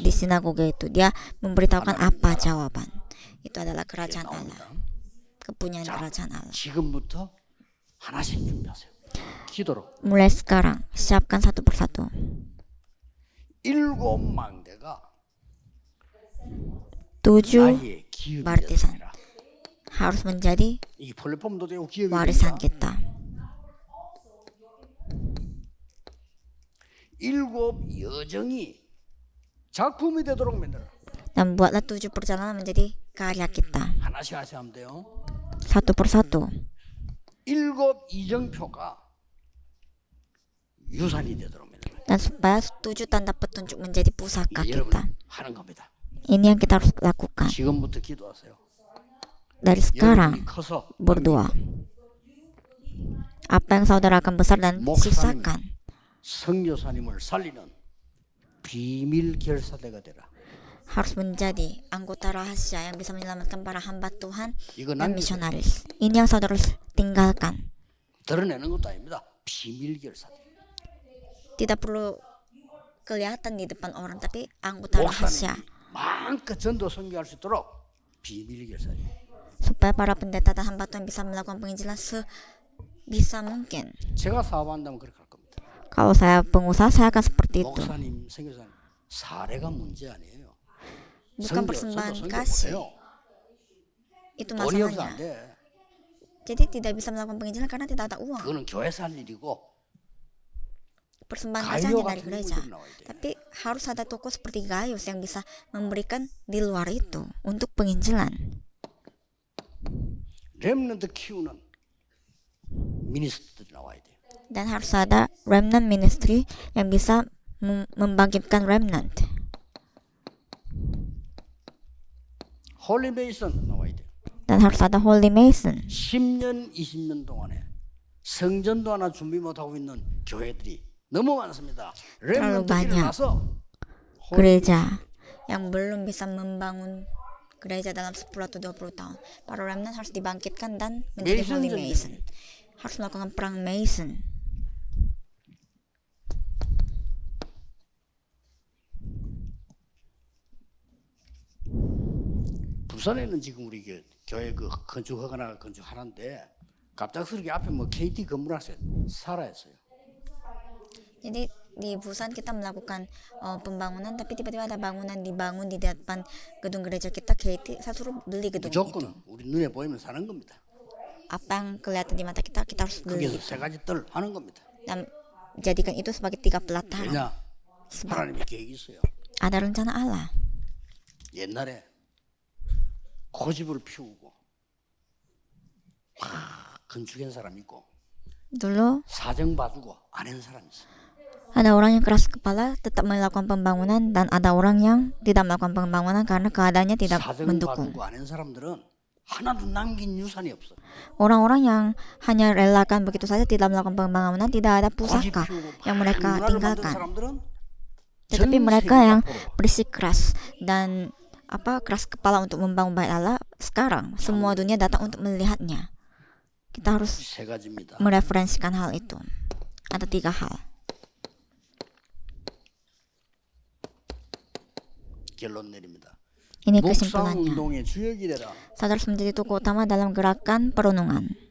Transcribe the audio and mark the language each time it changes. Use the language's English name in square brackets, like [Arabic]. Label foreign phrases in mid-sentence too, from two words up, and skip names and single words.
[Indonesian] di sinagoge itu dia memberitahukan apa jawaban. Itu adalah kerajaan Allah, kepunyaan kerajaan Allah. [Korean] 지금부터 하나씩 준비하세요. 기도로. [Indonesian] Mulai sekarang, siapkan satu persatu. [Korean] 7 망대가 7 나의 기업이 [Indonesian] barisan [Korean] 되라. [Indonesian] harus menjadi [Korean] 이 플랫폼도 되고 기업이 [Indonesian] warisan [Korean] 되니까 [Indonesian] kita. [Korean] 7 여정이 작품이 되도록 만들어. [Indonesian] Dan buatlah 7 perjalanan menjadi karya kita. [Korean] 하나씩 하면 돼요. [Indonesian] Satu persatu. [Korean] 7 이정표가 유산이 되도록 만들어. [Indonesian] Dan supaya 7 tanda petunjuk menjadi pusaka [Korean] 이게 여러분 [Indonesian] kita. [Korean] 하는 겁니다. [Indonesian] Ini yang kita harus lakukan. [Korean] 지금부터 기도하세요. [Indonesian] Dari sekarang [Korean] 여러분이 커서 [Indonesian] berdoa. Apa yang saudara akan besar dan sisakan. [Korean] 성교사님을 살리는 비밀 결사대가 되라. [Indonesian] Harus menjadi anggota rahasia yang bisa menyelamatkan para hamba Tuhan [Korean] 이거 [Indonesian] dan [Korean] 남기세요. [Indonesian] misionaris. Ini yang saudara harus tinggalkan. [Korean] 드러내는 것도 아닙니다. 비밀 결사대. [Indonesian] Tidak perlu kelihatan di depan orang, tapi anggota rahasia. [Korean] 목사님이 마음껏 전도 선교할 수 있도록 비밀 결사대. [Indonesian] Supaya para pendeta dan hamba Tuhan bisa melakukan penginjilan sebisa mungkin. [Korean] 제가 사업한다면 그렇게 할 겁니다. [Indonesian] Kalau saya pengusaha, saya akan seperti itu. [Korean] 목사님, 선교사님 사례가 문제 아니에요. [Indonesian] Bukan persembahan kasih. Itu [Korean] 돈이 없어 안 [Indonesian] masalahnya. [Korean] 돼. [Indonesian] Jadi tidak bisa melakukan penginjilan karena tidak ada uang. [Korean] 그거는 교회 살 일이고 [Indonesian] Persembahan [Korean] 가요 [Indonesian] kasih hanya dari [Korean] 같은 [Indonesian] gereja. [Korean] 분들이 나와야 돼. [Indonesian] Tapi harus ada toko seperti Gaius yang bisa memberikan di luar itu untuk penginjilan. [Korean] 렘넌트 키우는 미니스트들이 나와야 돼. [Indonesian] Dan harus ada [English] remnant ministry [Indonesian] yang bisa membangkitkan remnant. [English] holy mason [Korean] 나와야 돼. [Indonesian] Dan harus ada [English] holy mason. [Korean] 10년, 20년 동안에 성전도 하나 준비 못하고 있는 교회들이 너무 많습니다. 렘넌트 [Indonesian] banyak. [Korean] 일어나서 [Indonesian] Gereja yang belum bisa membangun gereja dalam 10 atau 20 tahun. Para remnant harus dibangkitkan dan menjadi Mason holy dan mason. Harus melakukan perang mason. [Korean] 부산에는 지금 우리 교회 그 건축하거나 건축하는데 갑작스럽게 앞에 뭐 KT 건물 하나 살아있어요. [Indonesian] Jadi di Busan kita melakukan pembangunan, tapi tiba-tiba ada bangunan dibangun di depan gedung gereja kita. Saya suruh beli gedung itu. [Korean] 무조건 우리 눈에 보이면 사는 겁니다. [Indonesian] Apa yang kelihatan di mata kita, kita harus beli. [Korean] 거기서 세 가지 뜰 하는 겁니다. [Indonesian] Dan jadikan itu sebagai 3 pelataran. [Korean] 왜냐? 하나님의 계획이 있어요. [Indonesian] Ada rencana Allah. [Korean] 옛날에 고집을 피우고 건축한 사람 있고 [Indonesian] Dulu [Korean] 사정 봐주고 안 한 사람 있어. [Indonesian] ada orang yang keras kepala tetap melakukan pembangunan, dan ada orang yang tidak melakukan pembangunan karena keadaannya tidak [Korean] 사정 [Indonesian] mendukung. [Korean] 봐주고 안 한 사람들은 하나도 남긴 유산이 없어. [Indonesian] Orang-orang yang hanya relakan begitu saja tidak melakukan pembangunan, tidak ada [Korean] 고집 [Indonesian] pusaka [Korean] 피우고 [Indonesian] yang mereka [Korean] 문화를 만든 [Indonesian] tinggalkan. [Korean] 사람들은 [Indonesian] Tetapi [Korean] 전 [Indonesian] mereka [Korean] 세계 [Indonesian] yang [Korean] 앞으로 [Indonesian] bersih keras dan keras kepala untuk membangun bait Allah, sekarang semua dunia datang untuk melihatnya. Kita harus [Korean] 세 가지입니다. [Indonesian] mereferensikan hal itu. Ada 3 hal. [Korean] 결론 내립니다. [Indonesian] Ini [Korean] 묵상 [Indonesian] kesimpulannya. [Korean] 운동의 주역이 되라. [Indonesian] Saudara harus menjadi tokoh utama dalam gerakan perenungan.